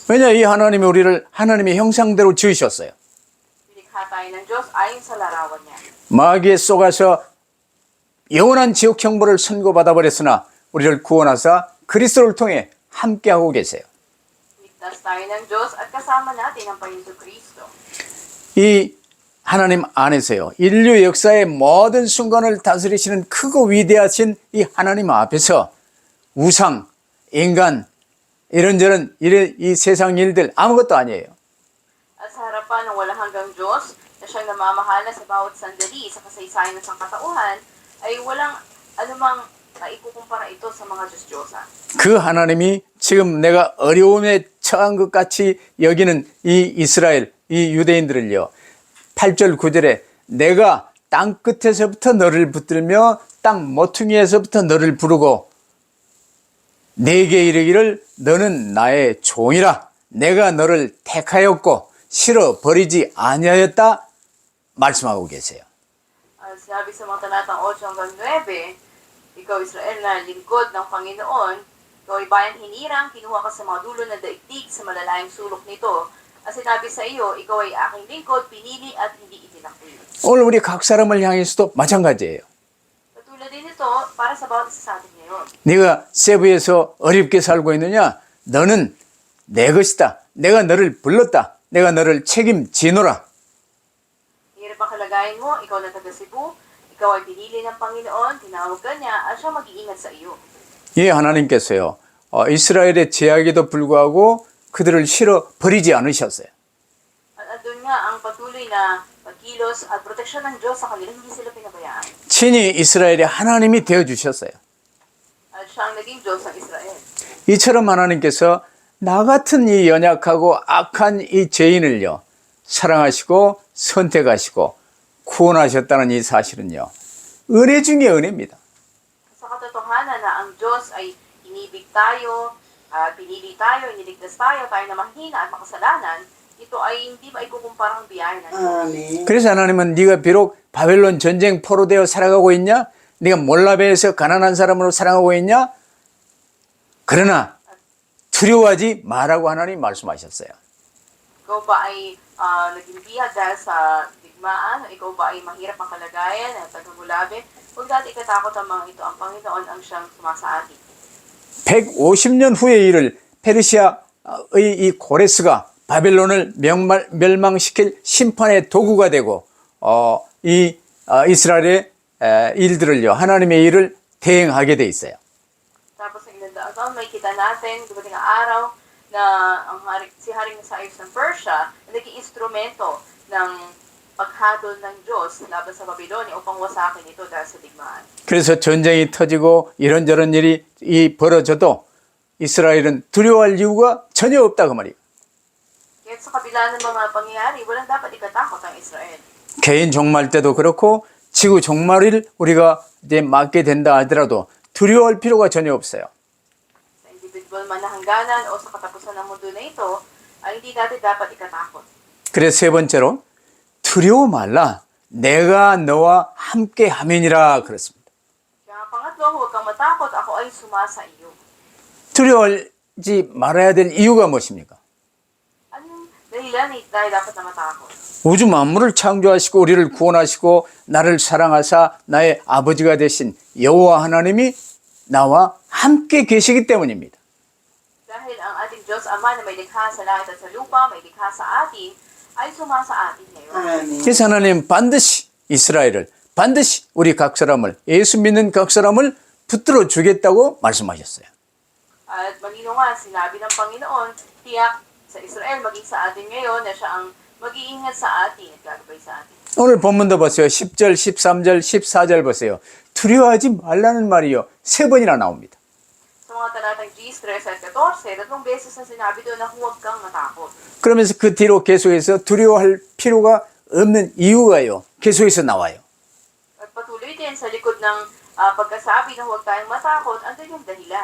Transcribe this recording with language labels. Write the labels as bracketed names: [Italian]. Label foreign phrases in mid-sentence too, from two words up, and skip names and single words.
[Korean] 왜냐 이 하나님이 우리를 하나님의 형상대로 지으셨어요. [Filipino] Nilikha tayo ng Diyos ayon sa larawan niya. [Korean] 마귀에 속아서 영원한 지옥 형벌을 선고받아 버렸으나 우리를 구원하사 그리스도를 통해 함께하고 계세요. [Filipino] Ligtas tayo ng Diyos at kasama natin ang Panginoon Kristo. [Korean] 이 하나님 안에서요, 인류 역사의 모든 순간을 다스리시는 크고 위대하신 이 하나님 앞에서 우상, 인간, 이런저런 이 세상 일들 아무것도 아니에요. [Filipino] At sa harapan ng walang hanggang Diyos na siyang namamahala sa bawat sandali sa kasaysayan ng sangkatauhan, ay walang anumang maikukumpara ito sa mga Diyos-Diyosan. [Korean] 그 하나님이 지금 내가 어려움에 처한 것 같이 여기는 이 이스라엘, 이 유대인들을요, 8절 9절에 내가 땅 끝에서부터 너를 붙들며 땅 모퉁이에서부터 너를 부르고 내게 이르기를 너는 나의 종이라 내가 너를 택하였고 싫어 버리지 아니하였다 말씀하고 계세요. [Filipino] Sinabi sa mga talatang 8 hanggang 9, ikaw Israel na lingkod ng Panginoon, ikaw ay bayang hinirang, kinuha ka sa mga dulo ng daigdig sa malalayang sulok nito. At sinabi sa iyo, ikaw ay aking lingkod, pinili at hindi itinakil. [Korean] 오늘 우리 각 사람을 향해서도 마찬가지예요. [Filipino] Katulad din ito para sa bawat isa sa atin ngayon. [Korean] 네가 세부에서 어렵게 살고 있느냐? 너는 내 것이다. 내가 너를 불렀다. 내가 너를 책임지노라. [Filipino] Hirap ang kalagayan mo, ikaw na taga Cebu, ikaw ay pinili ng Panginoon, tinawag ka niya, at siya mag-iingat sa iyo. [Korean] 예, 하나님께서요, 이스라엘의 제약에도 불구하고 그들을 실어 버리지 않으셨어요. [Filipino] At andun nga ang patuloy na pagkilos at proteksyon ng Diyos sa kanila, hindi sila pinabayaan. [Korean] 친히 이스라엘의 하나님이 되어주셨어요. [Filipino] At siya ang naging Diyos ng Israel. [Korean] 이처럼 하나님께서 나 같은 이 연약하고 악한 이 죄인을요, 사랑하시고 선택하시고 구원하셨다는 이 사실은요, 은혜 중에 은혜입니다. [Filipino] Sa katotohanan na ang Diyos ay inibig tayo, pinili tayo, iniligtas tayo na mahina at makasalanan, ito ay hindi ba ikukumparang biyaya ng Diyos. [Korean] 그래서 하나님은 네가 비록 바벨론 전쟁 포로되어 살아가고 있냐? 네가 몰라베에서 가난한 사람으로 살아가고 있냐? 그러나 두려워하지 말라고 하나님 말씀하셨어요. [Filipino] Ikaw ba ay naging bihag dahil sa digmaan? Ikaw ba ay mahirap ang kalagayan at tagagulabe? Huwag natin ikatakot ang mga ito. Ang Panginoon ang siyang sumasa atin. [Korean] 150년 후의 일을 페르시아의 이 고레스가 바벨론을 멸망시킬 심판의 도구가 되고 이스라엘의 일들을요, 하나님의 일을 대행하게 돼 있어요. [Filipino] Tapos sa ilang daang taon, may kita natin, dumating ang araw na si Haring Cyrus ng Persia na naging instrumento ng paghadol ng Diyos laban sa Babylonia upang wasakin ito dahil sa digmaan. [Korean] 그래서 전쟁이 터지고 이런저런 일이 벌어져도 이스라엘은 두려워할 이유가 전혀 없다 그 말이에요. [Filipino] Kaya sa kabila ng mga pangyayari, walang dapat ikatakot ang Israel. [Korean] 개인 종말 때도 그렇고 지구 종말을 우리가 이제 맞게 된다 하더라도 두려워할 필요가 전혀 없어요. [Filipino] Sa individual man na hangganan o sa katapusan ng mundo na ito, ay hindi natin dapat ikatakot. [Korean] 그래서 세 번째로 두려워 말라. 내가 너와 함께 하면이라 그랬습니다. [Filipino] Kaya pangatlo, huwag kang matakot, ako ay sumasa iyo. [Korean] 두려워하지 말아야 될 이유가 무엇입니까? [Filipino] Anong dahilan dahil dapat na matakot? [Korean] 우주 만물을 창조하시고 우리를 구원하시고 나를 사랑하사 나의 아버지가 되신 여호와 하나님이 나와 함께 계시기 때문입니다. [Filipino] Dahil ang ating Diyos Ama na may likha sa langit at sa lupa, may likha sa atin, ay sumasa atin ngayon. [Korean] 그래서 하나님 반드시 이스라엘을 반드시 우리 각 사람을 예수 믿는 각 사람을 붙들어 주겠다고 말씀하셨어요. [Filipino] At malino nga, sinabi ng Panginoon, tiyak sa Israel, maging sa atin ngayon, na siya ang mag-iingat sa atin at gagabay sa atin. [Korean] 오늘 본문도 보세요. 10절, 13절, 14절 보세요. 두려워하지 말라는 말이요. 3번이나 나옵니다. [Filipino] Sa mga talatang 10, 13 at 14, tatlong beses na sinabi doon na huwag kang matakot. [Korean] 그러면서 그 뒤로 계속해서 두려워할 필요가 없는 이유가요, 계속해서 나와요. [Filipino] At patuloy din sa likod ng pagkasabi na huwag tayong matakot, andun yung dahilan.